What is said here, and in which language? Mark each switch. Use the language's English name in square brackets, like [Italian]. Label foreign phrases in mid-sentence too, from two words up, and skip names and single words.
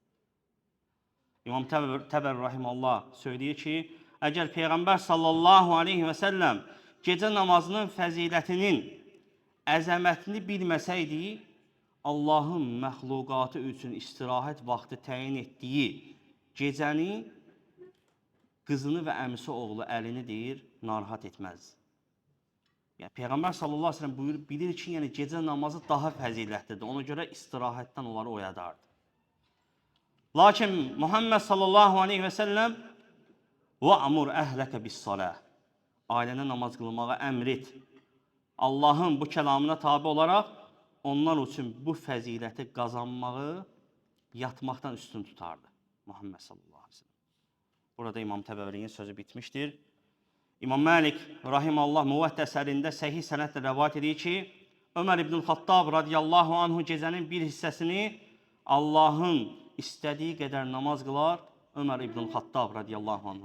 [Azerbaijani] İmam Təbəri rahimallah söyləyir ki, əgər Peyğəmbər [Arabic] صلى الله عليه وسلم [Azerbaijani] gecə namazının fəzilətinin əzəmətini bilməsəydi, Allahın məxluqatı üçün istirahət vaxtı təyin etdiyi gecəni qızını və əmisi oğlu Əlini deyir, narahat etməz. Yəni, Peyğəmbər [Arabic] صلى الله عليه وسلم [Azerbaijani] buyurub, bilir ki, yəni, gecə namazı daha fəzilətlidir. Ona görə istirahətdən onları oyadardı. Lakin Muhammed [Arabic] صلى الله عليه وسلم وَأَمُرْ أَهْلَكَ بِالصَّلَاةِ [Azerbaijani] Ailənə namaz qılmağa əmr et. Allahın bu kəlamına tabi olaraq onlar üçün bu fəziləti qazanmağı yatmaqdan üstün tutardı. Muhammed [Arabic] صلى الله عليه وسلم. [Azerbaijani] Burada İmam Təbəvinin sözü bitmişdir. İmam Məlik rahimallah Muvattə əsərində səhih sənədlə rəvayət edir ki, Ömər ibn Xattab [Arabic] رضي الله عنه [Azerbaijani] gecənin bir hissəsini Allahın istədiyi qədər namaz qılar Ömər ibn Xattab [Arabic] رضي الله عنه.